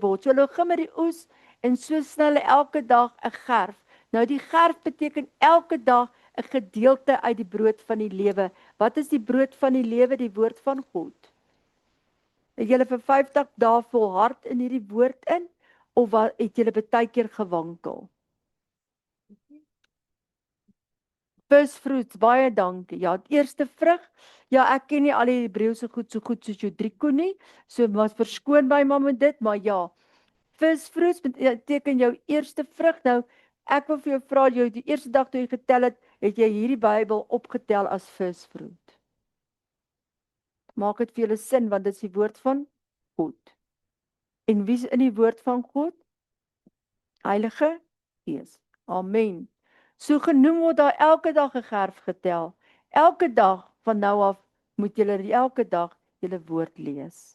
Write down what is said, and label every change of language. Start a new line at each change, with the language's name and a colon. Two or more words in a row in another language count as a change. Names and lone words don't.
Afrikaans: So hulle begin met die oes en so snel elke dag 'n gerf. Nou die gerf beteken elke dag 'n gedeelte uit die brood van die lewe. Wat is die brood van die lewe? Die woord van God. Het julle vir 50 dae volhard in hierdie woord in of wat het julle baie keer gewankel?
English: First fruits,
Afrikaans: baie dankie. Ja, die eerste vrug. Ja, ek ken nie al die Hebreëse goed so goed soos jou Drieko nie. So was verskoon my ma met dit, maar ja.
English: First fruits
Afrikaans: beteken jou eerste vrug. Nou, ek wil vir jou vra, jou die eerste dag toe jy getel het jy hierdie Bybel opgetel as
English: first fruit.
Afrikaans: Maak dit vir julle sin, want dit is die woord van God. En wie is in die woord van God? Heilige Gees. Amen. So genoem word daar elke dag 'n gerf getel. Elke dag van nou af moet julle elke dag julle woord lees.